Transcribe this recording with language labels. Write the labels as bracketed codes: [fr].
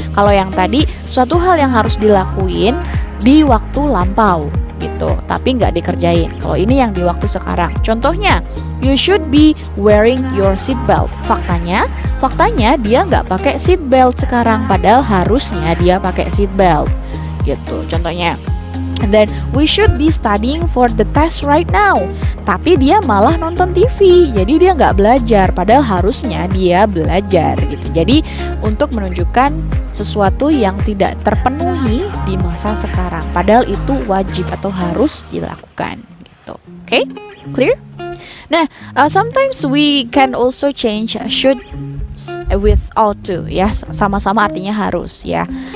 [id] Kalau yang tadi suatu hal yang harus dilakuin di waktu lampau gitu, tapi nggak dikerjain. Kalau ini yang di waktu sekarang. [en] Contohnya, you should be wearing your seat belt. [id] Faktanya dia nggak pakai seat belt sekarang, padahal harusnya dia pakai seat belt gitu. Contohnya. [en] And then we should be studying for the test right now. [id] Tapi dia malah nonton TV, jadi dia nggak belajar, padahal harusnya dia belajar gitu. Jadi untuk menunjukkan sesuatu yang tidak terpenuhi di masa sekarang, padahal itu wajib atau harus dilakukan gitu. [en] Okay? Clear? Nah, sometimes we can also change should with ought to ya, [id] sama-sama artinya harus ya.